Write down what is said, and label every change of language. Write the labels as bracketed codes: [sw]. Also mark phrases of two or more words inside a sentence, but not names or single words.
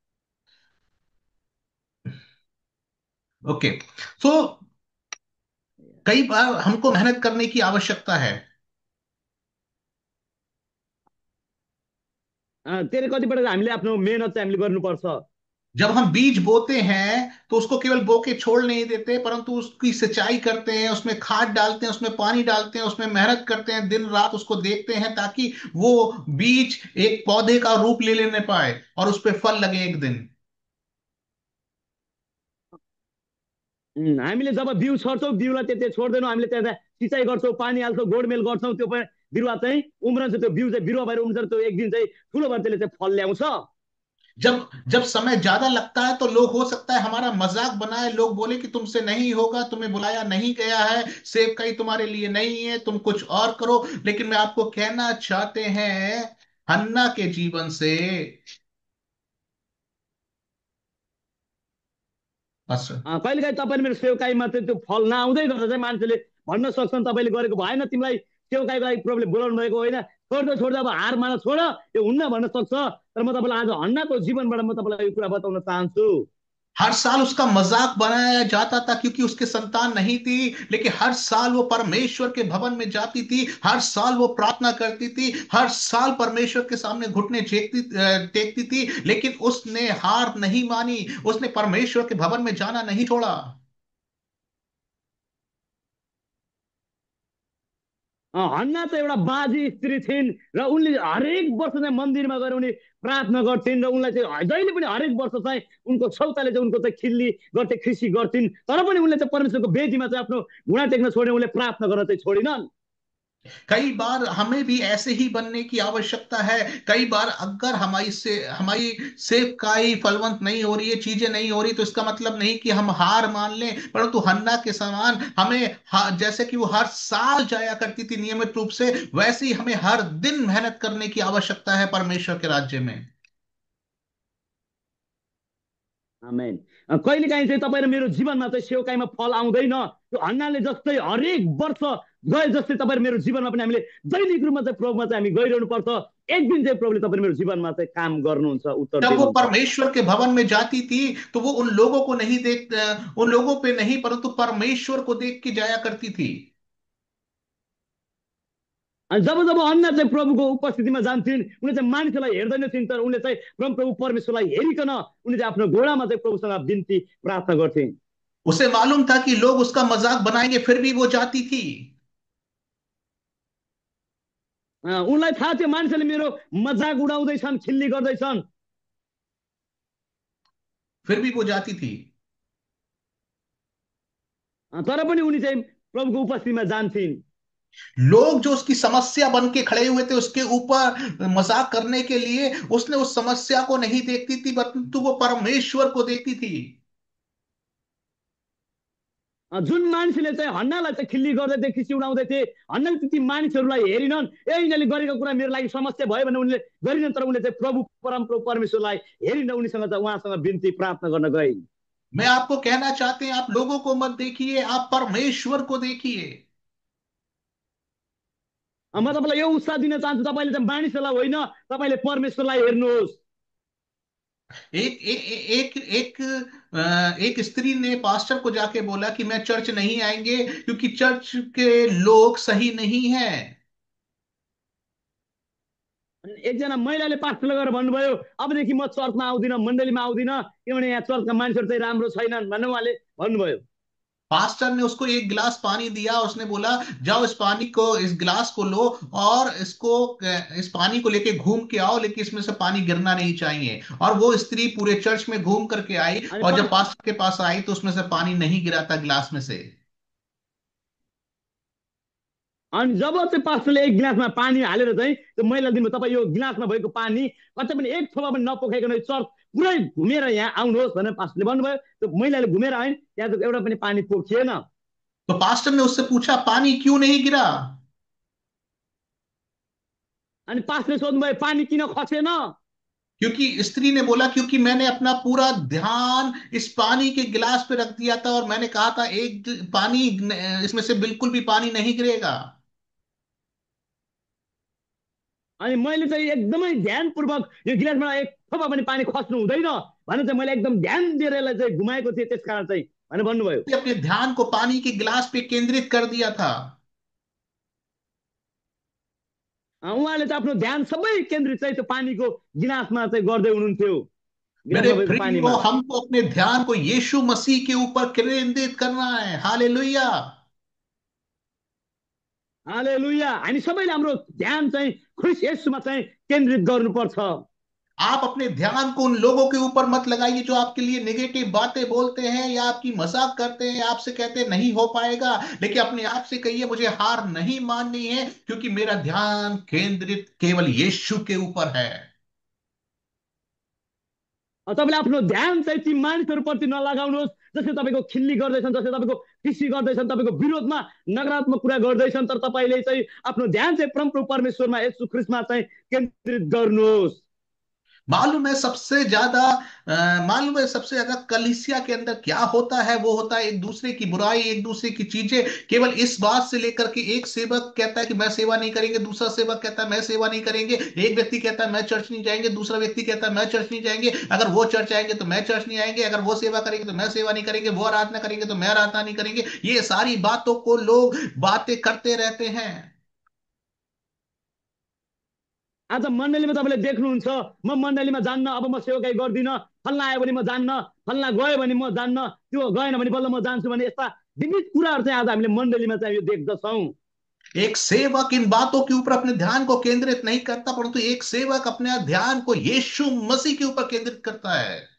[hi] ओके। सो कई बार हमको मेहनत करने की आवश्यकता है। [ne] त्यसले कतिपल्ट हामीले आफ्नो मेहनत चाहिँ हामीले गर्नुपर्छ। [hi] जब हम बीज बोते हैं तो उसको केवल बो के छोड़ नहीं देते, परंतु उसकी सिंचाई करते हैं, उसमें खाद डालते हैं, उसमें पानी डालते हैं, उसमें मेहनत करते हैं, दिन रात उसको देखते हैं ताकि वो बीज एक पौधे का रूप ले लेने पाए और उस पर फल लगे एक दिन। [ne] हामीले जब बिउ छर्छौँ, बिउलाई त्यति छोड्दैनौँ, हामीले त्यहाँ सिँचाइ गर्छौँ, पानी हाल्छौँ, गोडमेल गर्छौँ, त्यो बिरुवा चाहिँ उम्रन्छ, त्यो बिउ चाहिँ बिरुवा भएर उम्रन्छ, त्यो एक दिन चाहिँ ठुलो भएर त्यसले चाहिँ फल ल्याउँछ। [hi] जब जब समय ज्यादा लगता है तो लोग, हो सकता है, हमारा मजाक बनाए, लोग बोले कि तुमसे नहीं होगा, तुम्हें बुलाया नहीं गया है, सेब कहीं तुम्हारे लिए नहीं है, तुम कुछ और करो। लेकिन मैं आपको कहना चाहते हैं, हन्ना के जीवन से। बस। [ne] कहिलेकाहीँ तपाईँले मेरो सेवकाईमा चाहिँ त्यो फल नआउँदै गर्दा चाहिँ मान्छेले भन्न सक्छन्, तपाईँले गरेको भएन, तिमीलाई सेवकाईको लागि प्रभुले बोलाउनु भएको होइन, छोड्दा छोड्दा अब हार मान, छोड, त्यो हुन्न भन्न सक्छ। तर म तपाईँलाई आज हन्नाको जीवनबाट म तपाईँलाई यो कुरा बताउन चाहन्छु। [hi] हर साल उसका मजाक बनाया जाता था क्योंकि उसके संतान नहीं थी, लेकिन हर साल वो परमेश्वर के भवन में जाती थी, हर साल वो प्रार्थना करती थी, हर साल परमेश्वर के सामने घुटने टेकती थी, लेकिन उसने हार नहीं मानी, उसने परमेश्वर के भवन में जाना नहीं छोड़ा। [ne] हन्ना चाहिँ एउटा बाजी स्त्री थिइन्, र उनले हरेक वर्ष चाहिँ मन्दिरमा गएर उनी प्रार्थना गर्थिन्, र उनलाई चाहिँ जहिले पनि हरेक वर्ष चाहिँ उनको छौताले चाहिँ उनको चाहिँ खिल्ली गर्थे, खुसी गर्थिन्, तर पनि उनले चाहिँ परमेश्वरको वेदीमा चाहिँ आफ्नो घुँडा टेक्न छोडे, उनले प्रार्थना गर्न चाहिँ छोडिनन्। [hi] कई बार हमें भी ऐसे ही बनने की आवश्यकता है। कई बार अगर हमारी सेवकाई फलवंत नहीं हो रही है, चीजें नहीं हो रही, तो इसका मतलब नहीं कि हम हार मान लें, परंतु हन्ना के समान हमें जैसे कि वो हर साल जाया करती थी नियमित रूप से, वैसे ही हमें हर दिन मेहनत करने की आवश्यकता है परमेश्वर के राज्य में। आमेन। [ne] कहिलेकाहीँ चाहिँ तपाईँ र मेरो जीवनमा चाहिँ सेवकाईमा फल आउँदैन, त्यो हन्नाले जस्तै हरेक वर्ष गए जस्तै तपाईँ र मेरो जीवनमा पनि हामीले दैनिक रूपमा चाहिँ प्रभुमा चाहिँ हामी गइरहनु पर्छ। एक दिन चाहिँ प्रभुले तपाईँ र मेरो जीवनमा चाहिँ काम गर्नुहुन्छ, उत्तर [hi] जब वो [ne] दिनुहुन्छ। [hi] परमेश्वर के भवन में जाती थी तो वो उन लोगों को नहीं देख, उन लोगों पे नहीं, परंतु परमेश्वर को देख के जाया करती थी। [ne] अनि जब जब अन्ना चाहिँ प्रभुको उपस्थितिमा जान्थिन्, उनले चाहिँ मानिसलाई हेर्दैन थिइन्, तर उनले चाहिँ प्रभु परमेश्वरलाई हेरिकन उनले चाहिँ आफ्नो घोडामा चाहिँ प्रभुसँग बिन्ती प्रार्थना गर्थिन्। [hi] उसे मालूम था कि लोग उसका मजाक बनाएंगे, फिर भी वो जाती थी। [ne] उनलाई थाहा थियो मानिसले मेरो मजाक उडाउँदैछन्, खिल्ली गर्दैछन्, [hi] फिर भी वो जाती थी। [ne] तर पनि उनी चाहिँ प्रभुको उपस्थितिमा जान्थिन्। [hi] लोग जो उसकी समस्या बन के खड़े हुए थे उसके ऊपर मजाक करने के लिए, उसने उस समस्या को नहीं देखती थी, परंतु वो परमेश्वर को देखती थी। [ne] जुन मान्छेले चाहिँ हन्नालाई चाहिँ खिल्ली गर्दै थिए, खिसी उडाउँदै थिए, हन्नाले ती मानिसहरूलाई हेरिनन्, ए यिनीहरूले गरेको कुरा मेरो लागि समस्या भयो भने उनले गरिनन्, तर उनले चाहिँ प्रभु परमप्रभु परमेश्वरलाई हेरिन उनीसँग चाहिँ उहाँसँग बिन्ती प्रार्थना गर्न गए। [hi] मैं आपको कहना चाहते हैं, आप लोगों को मत देखिए, आप परमेश्वर को देखिए। [ne] म तपाईँलाई यो उत्साह दिन चाहन्छु, तपाईँले चाहिँ मानिसहरूलाई होइन, तपाईँले परमेश्वरलाई हेर्नुहोस्। [hi] एक एक एक एक स्त्री ने पास्टर को जाके बोला कि मैं चर्च नहीं आएंगे क्योंकि चर्च के लोग सही नहीं हैं। [ne] एकजना महिलाले पास्टरले गएर भन्नुभयो, अबदेखि म चर्चमा आउँदिनँ, मण्डलीमा आउँदिनँ, किनभने यहाँ चर्चका मानिसहरू चाहिँ राम्रो छैनन् भनेर उहाँले भन्नुभयो। [hi] पास्टर ने उसको एक गिलास पानी दिया, उसने बोला जाओ इस पानी को, इस गिलास को लो और इसको, इस पानी को लेके घूम के आओ, लेकिन इसमें से पानी गिरना नहीं चाहिए। और वो स्त्री पूरे चर्च में घूम करके आई, [ne] अनि [hi] और जब पास पास्टर के पास आई तो उसमें से पानी नहीं गिरा था गिलास में से। [ne] अनि जब चाहिँ पास्टरले एक गिलासमा पानी हालेर चाहिँ त्यो मैला दिनुभयो, तपाईँ यो गिलासमा भएको पानी कतै पनि एक थोपा पनि नपोखाइकन चर्च पुरै घुमेर यहाँ आउनुहोस् भनेर पास्टरले भन्नुभयो। त्यो मैलाले घुमेर आइन्, त्यहाँ त एउटा पनि पानी पोखिएन। [hi] तो पास्टर ने उससे पूछा पानी क्यों नहीं गिरा? [ne] अनि पास्टरले सोध्नुभयो पानी किन खसेन? [hi] क्योंकि स्त्री ने बोला क्योंकि मैंने अपना पूरा ध्यान इस पानी के गिलास पे रख दिया था, और मैंने कहा था एक पानी, इसमें से बिल्कुल भी पानी नहीं गिरेगा। [ne] अनि मैले चाहिँ एकदमै ध्यानपूर्वक यो गिलासमा एक थोपा पनि पानी खस्नु हुँदैन भनेर चाहिँ मैले एकदम ध्यान दिएर यसलाई चाहिँ घुमाएको थिएँ, त्यस कारण चाहिँ भनेर भन्नुभयो। [hi] अपने ध्यान को पानी के गिलास पे केंद्रित कर दिया था। [ne] उहाँले चाहिँ आफ्नो ध्यान सबै केन्द्रित चाहिँ त्यो पानीको गिलासमा चाहिँ गर्दै हुनुहुन्थ्यो, [hi] मेरे [ne] गिलासमा भएको [hi] प्रियो, [ne] पानीमा। [hi] हमको अपने ध्यान को यीशु मसीह के ऊपर केंद्रित करना है। हालेलुया। हालेलुया। [ne] हामी सबैले हाम्रो ध्यान चाहिँ ख्रिस्ट येशूमा चाहिँ केन्द्रित गर्नुपर्छ। [hi] आप अपने ध्यान को उन लोगों के ऊपर मत लगाइए जो आपके लिए नेगेटिव बातें बोलते हैं या आपकी मजाक करते हैं, आपसे कहते हैं नहीं हो पाएगा। लेकिन अपने आप से कहिए मुझे हार नहीं माननी है, क्योंकि मेरा ध्यान केंद्रित केवल यीशु के ऊपर है। [ne] तपाईँले आफ्नो ध्यान चाहिँ ती मानिसहरूप्रति नलगाउनुहोस् जसले तपाईँको खिल्ली गर्दैछन्, जसले तपाईँको खिसी गर्दैछन्, तपाईँको विरोधमा नकारात्मक कुरा गर्दैछन्। तर तपाईँले चाहिँ आफ्नो ध्यान चाहिँ परमप्रभु परमेश्वरमा येशू ख्रिस्टमा चाहिँ केन्द्रित गर्नुहोस्। [hi] मालूम है सबसे ज्यादा कलीसिया के अंदर क्या होता है? वो होता है एक दूसरे की बुराई, एक दूसरे की चीजें, केवल इस बात से लेकर के एक सेवक कहता है कि मैं सेवा नहीं करेंगे, दूसरा सेवक कहता है मैं सेवा नहीं करेंगे, एक व्यक्ति कहता है मैं चर्च नहीं जाएंगे, दूसरा व्यक्ति कहता है मैं चर्च नहीं जाएंगे, अगर वो चर्च आएंगे तो मैं चर्च नहीं आएंगे, अगर वो सेवा करेंगे तो मैं सेवा नहीं करेंगे, वो आराधना करेंगे तो मैं आराधना नहीं करेंगे। ये सारी बातों को लोग बातें करते रहते हैं। [ne] आज मण्डलीमा तपाईँले देख्नुहुन्छ, म मण्डलीमा जान्न, अब म सेवाकाई गर्दिनँ, फल्ना आयो भने म जान्न, फल्ना गयो भने म जान्न, त्यो गएन भने बल्ल म जान्छु भने यस्ता विविध कुराहरू चाहिँ आज हामीले मण्डलीमा चाहिँ यो देख्दछौँ। [hi] एक सेवक इन बातों के ऊपर अपने ध्यान को केंद्रित नहीं करता, परंतु एक सेवक अपने ध्यान को यीशु मसीह के ऊपर केंद्रित करता है।